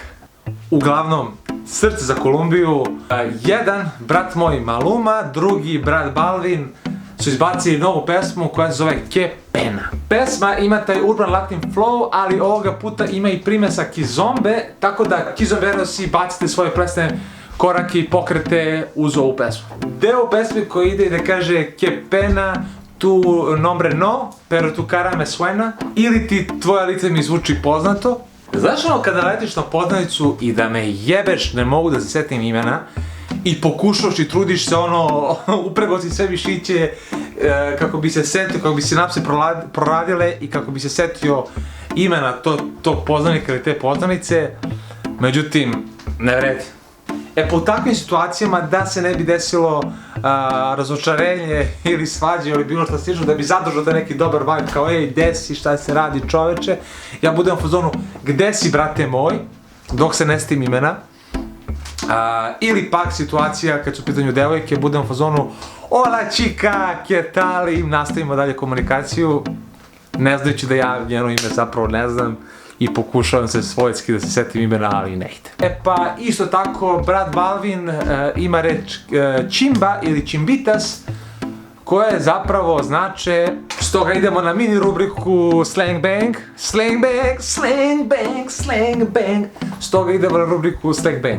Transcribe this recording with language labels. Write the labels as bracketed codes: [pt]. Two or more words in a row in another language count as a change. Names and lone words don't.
[sr] Uglavnom, srce za Kolumbiju. Jedan, brat moj Maluma, drugi brat Balvin su izbacili novu pesmu koja se zove Que Pena. Pesma ima taj [en] urban latin flow, [sr] ali ovoga puta ima i primesa kizombe, tako da kizomberosi bacite svoje plesne korake i pokrete uz ovu pesmu. Deo pesme koji ide da kaže [es] Que Pena, tu nombre no, pero tu cara me suena, [sr] ili ti tvoje lice mi zvuči poznato. Znaš ono kada letiš na poznanicu i da me jebeš, ne mogu da se setim imena, i pokušaš i trudiš se ono, uprego si sve mišiće, kako bi se setio, kako bi sinapse proradile i kako bi se setio imena tog poznanika ili te poznanice, međutim, ne vredi. E, po takvim situacijama, da se ne bi desilo razočarenje ili svađe ili bilo što slično, da bi zadržao taj neki dobar vibe kao ej, gde si, šta se radi čoveče, ja budem u fazonu, gde si brate moj, dok se ne setim imena, ili pak situacija kad su u pitanju devojke, budem u fazonu, [es] hola chica, que tal, [sr] i nastavimo dalje komunikaciju, ne znajući da ja njeno ime zapravo ne znam, i pokušavam se svojski da se setim imena, ali ne ide. E pa, isto tako, brat Balvin ima reč čimba ili čimbitas, koje zapravo znače, stoga idemo na mini rubriku Slang Bang, Slang Bang, Slang Bang, Slang Bang, stoga idemo na rubriku Slang Bang.